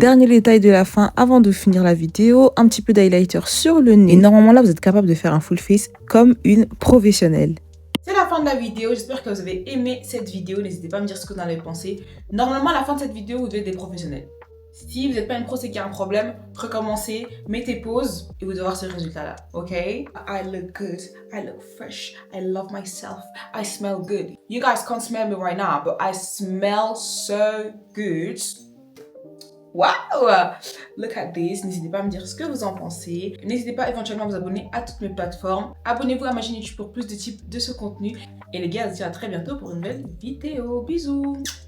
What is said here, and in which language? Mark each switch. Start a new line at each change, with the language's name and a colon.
French: Dernier détail de la fin avant de finir la vidéo, un petit peu d'highlighter sur le nez et normalement là vous êtes capable de faire un full face comme une professionnelle. C'est la fin de la vidéo, j'espère que vous avez aimé cette vidéo, n'hésitez pas à me dire ce que vous en avez pensé. Normalement à la fin de cette vidéo vous devez être des professionnels. Si vous n'êtes pas une pro c'est qu'il y a un problème, recommencez, mettez pause et vous devez voir ce résultat là, ok?
English: I look good, I look fresh, I love myself, I smell good. You guys can't smell me right now but I smell so good. Wow! Look at this.
French: N'hésitez pas à me dire ce que vous en pensez. N'hésitez pas éventuellement à vous abonner à toutes mes plateformes. Abonnez-vous à ma chaîne YouTube pour plus de types de ce contenu. Et les gars, je vous dis à très bientôt pour une nouvelle vidéo. Bisous!